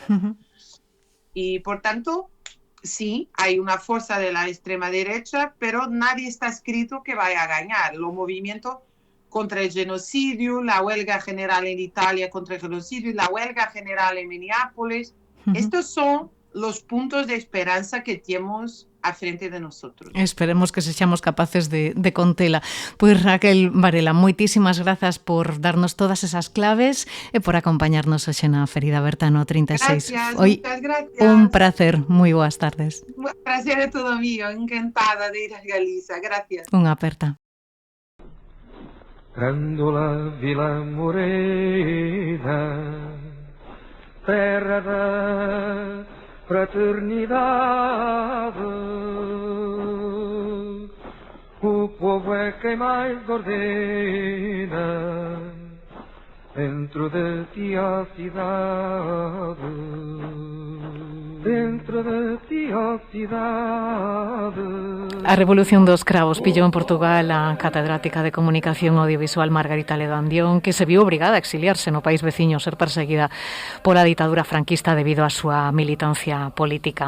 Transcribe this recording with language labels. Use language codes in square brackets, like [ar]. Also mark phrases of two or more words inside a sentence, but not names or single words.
[es] Y por tanto, sí, hay una fuerza de la extrema derecha, pero nadie está escrito que vaya a ganar. Los movimientos contra el genocidio, la huelga general en Italia contra el genocidio, la huelga general en Minneapolis, estos son los puntos de esperanza que tenemos a frente de nosotros. [gl] Esperemos que sexamos capaces de contela. Pois Raquel Varela, moitísimas grazas por darnos todas esas claves e por acompañarnos hoxe na Ferida Aberta no 36. [es] Gracias, Hoy, muchas gracias. [gl] un placer, moi boas tardes. [es] Un placer é todo mío, encantada de ir a Galiza, gracias. [gl] Unha aperta. [pt] Grândola Vila Morena, terra da fraternidade, o povo é quem mais ordena dentro de ti a cidade, dentro de ti a cidade. [gl] A Revolución dos Cravos pillou en Portugal a catedrática de Comunicación Audiovisual Margarita Ledo Andión, que se viu obrigada a exiliarse no país veciño, ser perseguida pola ditadura franquista debido á súa militancia política.